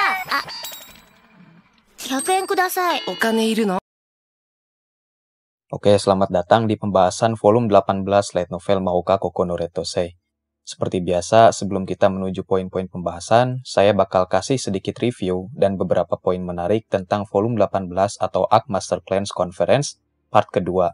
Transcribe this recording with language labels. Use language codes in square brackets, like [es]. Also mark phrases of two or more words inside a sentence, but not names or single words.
[ja] 100 円ください。お金いるの? [id] Oke, selamat datang di pembahasan volume 18 [en] light novel [id] Mahoka Koko no Red Tose. Seperti biasa, sebelum kita menuju poin-poin pembahasan, saya bakal kasih sedikit review dan beberapa poin menarik tentang volume 18 atau Arc Master Clans Conference part kedua.